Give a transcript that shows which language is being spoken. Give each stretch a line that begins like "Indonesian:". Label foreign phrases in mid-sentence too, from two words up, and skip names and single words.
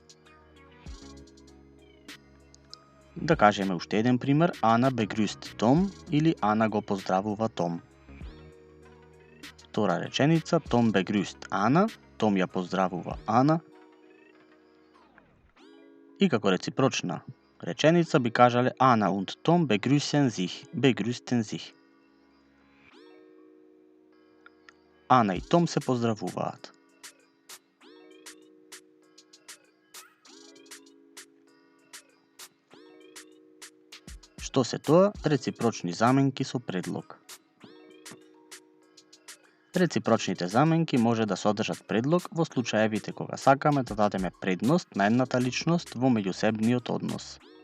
Macedonian: Да кажеме уште еден пример, Ана begrüßt Том или Ана го поздравува Том. Втора реченица, Том begrüßt Ана, Том ја поздравува Ана. И како реципрочна реченица би кажале Ана
German: und Tom begrüßen sich.
Macedonian: Ана и Том се поздравуваат. Што се тоа? Реципрочни заменки со предлог. Реципрочните заменки може да содржат предлог во случаевите кога сакаме да дадеме предност на едната личност во меѓусебниот однос.